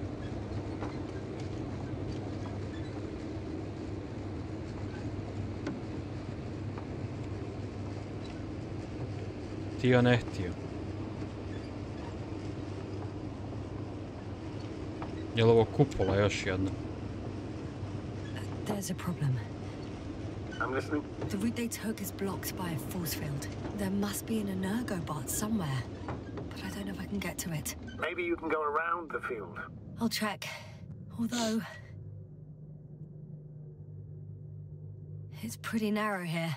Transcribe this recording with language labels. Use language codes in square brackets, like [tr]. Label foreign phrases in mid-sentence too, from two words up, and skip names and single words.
[hr] Htio ne htio. Je li ovo kupola još jedna? [en] There's a problem. I'm listening. The route they took is blocked by a force field. There must be an energo bot somewhere, but I don't know if I can get to it. Maybe you can go around the field. I'll check. Although... it's pretty narrow here.